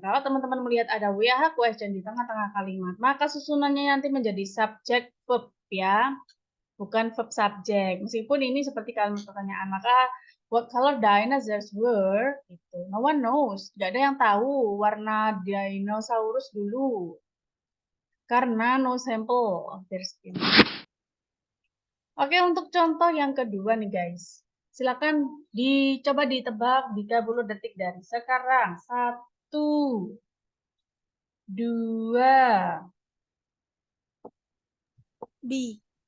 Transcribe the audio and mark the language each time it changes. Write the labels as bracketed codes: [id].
[id] Kalau teman-teman melihat ada WH question di tengah-tengah kalimat, maka susunannya nanti menjadi subject verb ya, bukan verb subject. Meskipun ini seperti kalimat pertanyaan, maka [en] what color dinosaurs were? [id] Gitu. [en] No one knows. [id] Tidak ada yang tahu warna dinosaurus dulu. Karena [en] no sample of their skin. [id] Oke, untuk contoh yang kedua nih guys. Silakan dicoba ditebak 30 detik dari sekarang. 1, 2, B.